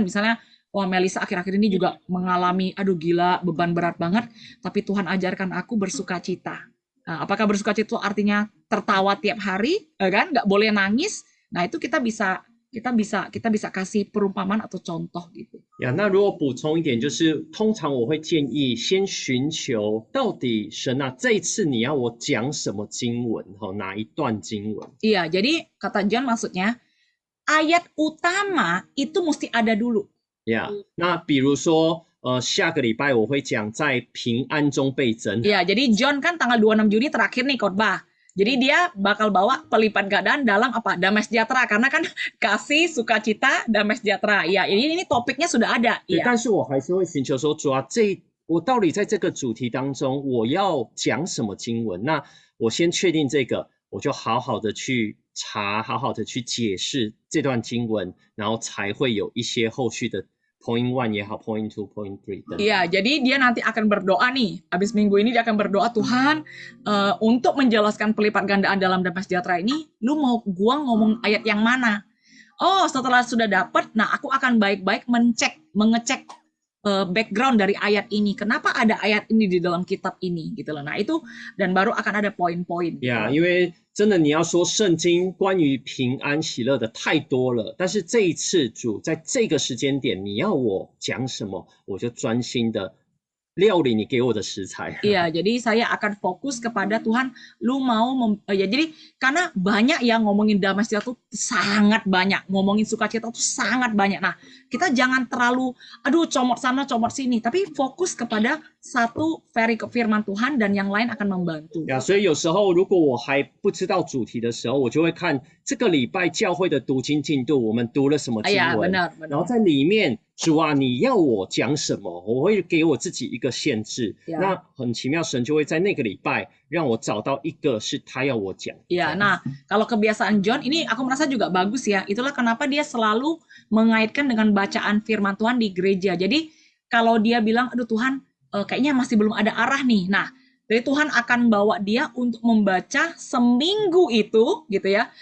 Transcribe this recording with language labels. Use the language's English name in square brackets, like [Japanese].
[Indonesian] Misalnya, wah Melisa akhir-akhir ini juga mengalami, aduh gila, beban berat banget, tapi Tuhan ajarkan aku bersukacita. Nah, apakah bersukacita itu artinya tertawa tiap hari, kan? Nggak boleh nangis. Nah itu kita bisa kasih perumpamaan atau contoh gitu. [Chinese] 那如果补充一点，就是通常我会建议先寻求到底神啊，这一次你要我讲什么经文，哪一段经文？ [Indonesian] Iya, jadi kata John maksudnya ayat utama itu mesti ada dulu. [Chinese] 那比如说下个礼拜我会讲在平安中倍增。 [Indonesian] Iya, jadi John kan tanggal 26 Juni terakhir nih khotbah. Jadi dia bakal bawa pelipat gandaan dalam apa? Damai sejahtera, karena kan kasih, sukacita, damai sejahtera. Ya, ini topiknya sudah ada. [Chinese] 但是我还是会寻求说，主啊，我到底在这个主题当中，我要讲什么经文？那我先确定这个，我就好好的去查，好好的去解释这段经文，然后才会有一些后续的 [English] point 1 [Chinese] 也好 [English] point 2 point 3 [Chinese] 等等。 [Indonesian] Iya, jadi dia nanti akan berdoa nih. Habis minggu ini dia akan berdoa, Tuhan, untuk menjelaskan pelipat gandaan dalam damai sejahtera ini, lu mau gua ngomong ayat yang mana? Oh, setelah sudah dapat, nah aku akan baik-baik mengecek background dari ayat ini. Kenapa ada ayat ini di dalam kitab ini gitu loh. Nah, itu dan baru akan ada poin-poin. [Chinese] 因为真的你要说圣经关于平安喜乐的太多了，但是这一次主在这个时间点，你要我讲什么，我就专心的料理你给我的食材。 [Indonesian] Iya, jadi saya akan fokus kepada Tuhan, lu mau ya jadi karena banyak yang ngomongin damai sejahtera tuh sangat banyak, ngomongin sukacita tuh sangat banyak. Nah, kita jangan terlalu aduh comot sana comot sini, tapi fokus kepada satu firman Tuhan dan yang lain akan membantu. [Chinese] 所以有时候如果我还不知道主题的时候，我就会看这个礼拜教会的读经进度，我们读了什么经 [Indonesian] Iya, [Chinese] 文， [Indonesian] benar, [Chinese] 然后 [Indonesian] benar. [Chinese] 在里面主啊，你要我讲什么，我会给我自己一个限制。 [Indonesian] Ya. [Chinese] 那很奇妙，神就会在那个礼拜让我找到一个是他要我讲。 [Indonesian] Ya, nah kalau kebiasaan John ini aku merasa juga bagus ya. Itulah kenapa dia selalu mengaitkan dengan bacaan firman Tuhan di gereja. Jadi kalau dia bilang, aduh Tuhan, kayaknya masih belum ada arah nih. Nah, jadi Tuhan akan bawa dia untuk membaca seminggu itu, gitu ya.